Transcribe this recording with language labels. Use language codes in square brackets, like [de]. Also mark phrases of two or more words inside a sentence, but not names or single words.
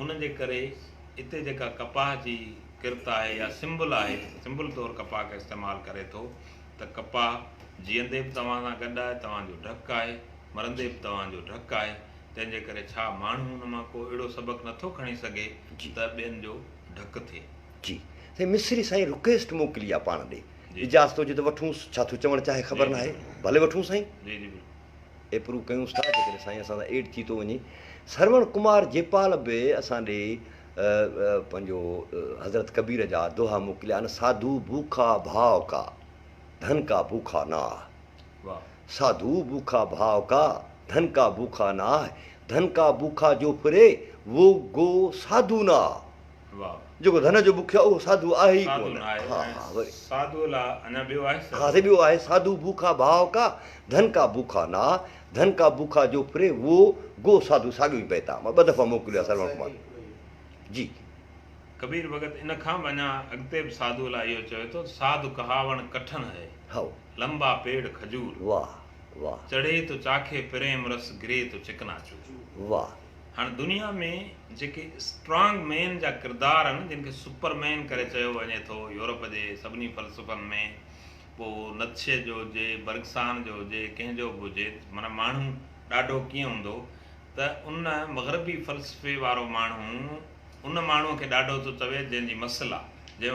[sd] उन जे करे हिते जेका कपाह जी किरत आहे या सिंबल आहे सिंबल तौरु कपाह खे इस्तेमालु करे थो त कपाह जीअंदे बि तव्हां सां गॾु आहे तव्हांजो ढकु आहे मरंदे बि तव्हांजो ढकु आहे तंहिंजे करे छा माण्हू हुन मां को अहिड़ो सबक़ु नथो खणी सघे त ॿियनि जो ढकु थिए जी साईं मिस्री साईं रिक्वेस्ट मोकिली आहे पाण ॾे इजाज़त हुजे त वठूंसि छा थो चवणु चाहे ख़बर न आहे भले वठूं साईं जी जी एप्रूव कयूंसि था जेकॾहिं साईं असां सां एड थी थो वञे श्रवण कुमार जेपाल बि असां ॾे पंहिंजो हज़रत कबीर जा दोहा मोकिलिया आहिनि [hi] साधू भूखा भाव का धन का भूखा ना [sd] वाह [hi] साधु भूखा भाव का धन का भूखा ना धन का भूखा जो फिरे वो गो साधु ना [sd] वाह जेको धन जो बुखियो उहो साधु आहे ई साधु कोन न आहे हा हा वरी साधु लाइ अञा ॿियो आहे हा ॿियो आहे [hi] साधु भूखा भाव का धन का भूखा ना धन का भूखा जो फिरे वो गो साधु [sd] साॻियो ई पए था मां ॿ दफ़ा मोकिलियो आहे श्रवण कुमार जी कबीर भगत इन खां बि अञा अॻिते बि साधु लाइ इहो चवे थो [hi] साधु कहावण कठन है [sd] हा [hi] लंबा पेड़ खजूर [sd] वाह वाह [hi] चढ़े तो चाखे प्रेम रस गिरे तो चिकनाचूर [sd] वाह हाणे दुनिया में जेके [en] strong man [sd] जा किरदार आहिनि जिन खे सुपरमैन करे चयो वञे थो यूरोप जे सभिनी फ़लसफ़नि में पोइ नत्शे जो हुजे बर्गसान जो हुजे कंहिंजो बि हुजे माना माण्हू ॾाढो कीअं हूंदो त उन मग़रबी फ़लसफ़े वारो माण्हू उन माण्हूअ खे ॾाढो थो चवे जंहिंजी मसल आहे जंहिं